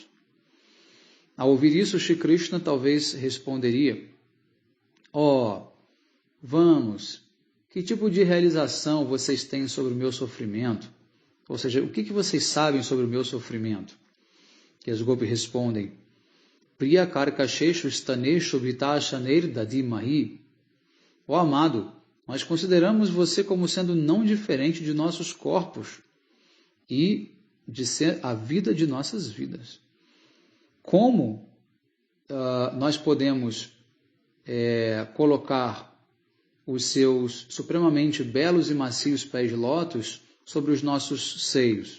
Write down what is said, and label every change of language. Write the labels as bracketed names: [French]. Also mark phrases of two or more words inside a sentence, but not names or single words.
[Portuguese] Ao ouvir isso, Shri Krishna talvez responderia: vamos, que tipo de realização vocês têm sobre o meu sofrimento? Ou seja, o que vocês sabem sobre o meu sofrimento? Que as gopis respondem: [Sanskrit] Priya karkasheshu staneshu vitashaner dadimahi. [Portuguese] Ó amado, nós consideramos você como sendo não diferente de nossos corpos e de ser a vida de nossas vidas. Como nós podemos colocar os seus supremamente belos e macios pés de lótus sobre os nossos seios?